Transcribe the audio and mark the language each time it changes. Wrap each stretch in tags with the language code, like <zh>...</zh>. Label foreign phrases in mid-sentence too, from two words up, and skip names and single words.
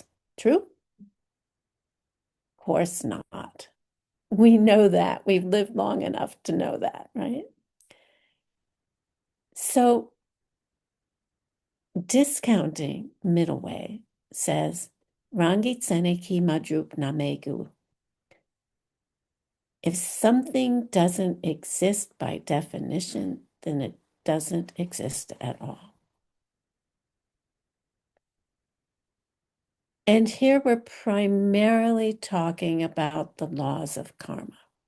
<en>True? Of course not. We know that. We've lived long enough to know that, right? So discounting middle way says Rangi tsene ki madrup namegu. If something doesn't exist by definition, then it doesn't exist at all. And here we're primarily talking about the laws of karma.</en>